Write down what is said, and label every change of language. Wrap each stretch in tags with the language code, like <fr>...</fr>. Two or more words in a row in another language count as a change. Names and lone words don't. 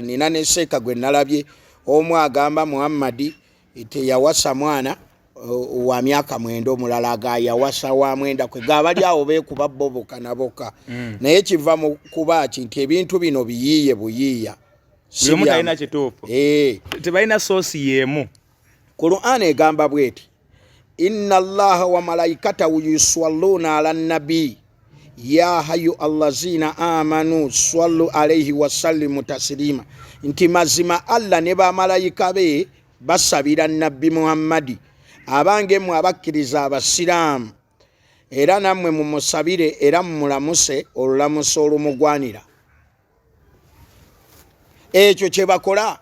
<lg>Nina ne Sheik gwe nalabye omu agamba Muhamad teyawasa mwana wa myaka 9 omulala agayawasa wa 9 kwe gabali awo beekuba boboka naboka. Naye kiva mu kuba nti ebintu bino biyiiye buyiiya. Buli omuntu alina kituufu. Tebalina soosi yeemu. Qur'an egamba bweti</lg> <ar>إن الله وملائكته يصلون على النبي يا أيها الذين آمنوا صلوا عليه وسلموا تسليما.</ar> <lg>Nti mazima Allah ne bamalayika be basabira nabbi Muhammad abange mu abakkiriza abasiraamu era nammwe mumusabire era mulamuse olulamuso olumugwanira. Ekyo kye bakola.</lg>